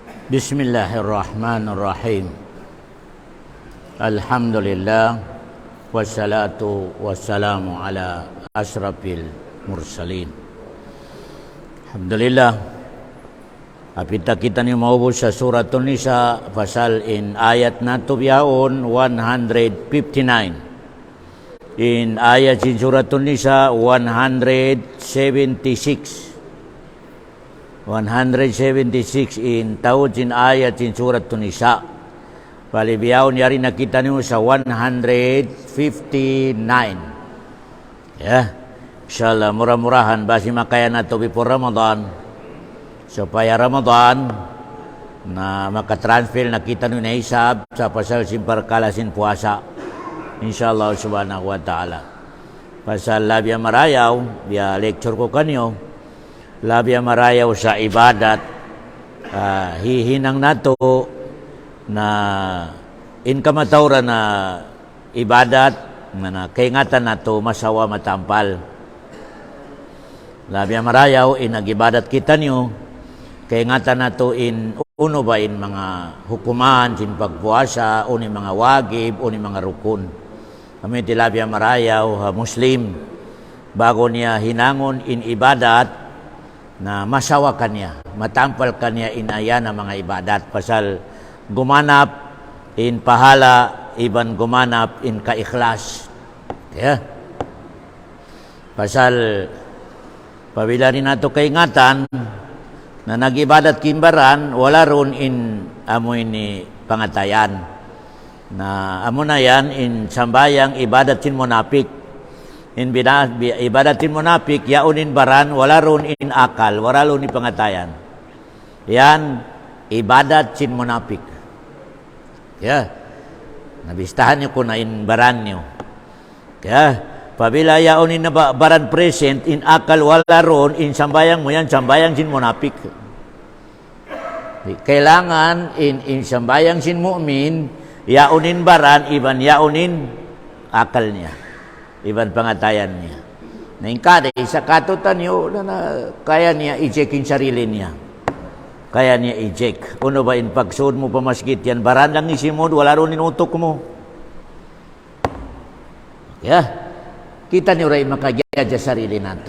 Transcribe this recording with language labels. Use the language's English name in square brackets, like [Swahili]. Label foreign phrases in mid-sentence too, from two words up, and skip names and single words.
[Arabic] بسم الله الرحمن الرحيم. الحمد لله والصلاة والسلام على أشرف المرسلين. [Tausug] Alhamdulillah. Apita kita ni maubos sa Suratun Nisa pasal in ayat na to biyaon 159. In ayat in Suratun Nisa 176 in tawad in ayat in Suratun Nisa. Bali biyaon yari nakita niyo sa 159. Inshallah murah-murahan basi makaya na to before Ramadan. Supaya Ramadan na makatransfer nakita niyo na isab sa pasal simpar kalasin puasa. [Arabic] إن شاء الله سبحانه وتعالى. [Tausug] Pasal labya marayaw, biya lecture ko kanyo. Labya marayaw sa ibadat. Hihinang nato na inkamatawra na ibadat na kaingatan nato masawa matampal. Labya marayaw inagibadat kita niyo kaingatan nato in uno ba in mga hukuman sin pagpuasa uni mga wagib uni mga rukun. Kami ti labya marayaw Muslim bago niya hinangon in ibadat na masawa kanya matampal kanya in ayan na mga ibadat pasal gumanap in pahala, iban gumanap in kaikhlas. Pasal pabila rin nato kaingatan na nagibadat kimbaran, wala ron in amoy ni pangatayan. Na amo na yan in sambayang ibadatin monapik. In ibadatin monapik, yaunin baran, wala ron in akal, wala ron in pangatayan. Yan, ibadat sin monapik. Nabistahan niyo ko na in baran niyo. Pabila yaunin na baran present, in akal wala ron, in sambayang mo yan, sambayang sin monapik. Kailangan in sambayang sin mu'min, yaunin baran, iban yaunin akal niya. Iban pangatayan niya. Naingkada, isa katutan niyo na kaya niya i-checkin sarili niya. Kaya niya i-check. Uno ba in pagsuod mo pa masjid yan, baran lang isimod, wala ron inutok mo. Kita niyo rin makagaya sa sarili nato.